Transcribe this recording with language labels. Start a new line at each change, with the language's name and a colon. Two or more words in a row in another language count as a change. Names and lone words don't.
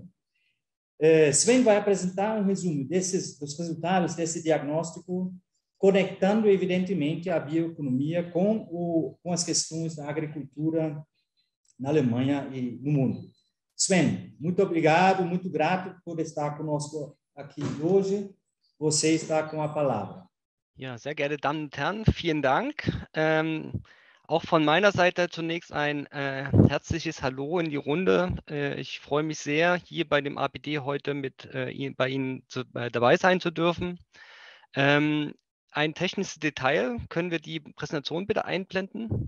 Portuguese: Sven vai apresentar um resumo dos resultados desse diagnóstico, conectando, evidentemente, a bioeconomia com as questões da agricultura na Alemanha e no mundo. Sven, muito obrigado, muito grato por estar conosco aqui hoje. Você está com a palavra.
German: Ja, sehr geehrte Damen und Herren, vielen Dank. Auch von meiner Seite zunächst ein herzliches Hallo in die Runde. Ich freue mich sehr, hier bei dem APD heute bei Ihnen dabei sein zu dürfen. Ein technisches Detail, können wir die Präsentation bitte einblenden?